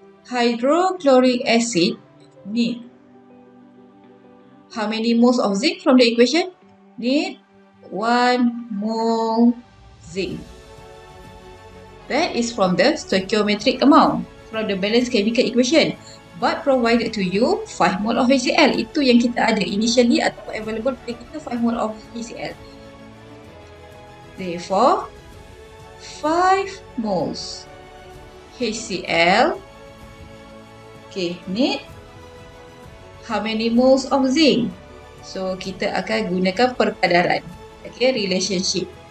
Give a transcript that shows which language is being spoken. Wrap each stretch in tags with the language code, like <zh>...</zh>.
<en>hydrochloric acid need how many moles of zinc from the equation? Need 1 mole zinc. That is from the stoichiometric amount, from the balanced chemical equation. But provided to you 5 mole of HCl.</en> <ms>Itu yang kita ada initially atau available pada kita 5 mole of HCl.</ms> <en>Therefore, 5 moles HCl need how many moles of zinc?</en> <ms>So, kita akan gunakan perkadaran. Relationship.</ms>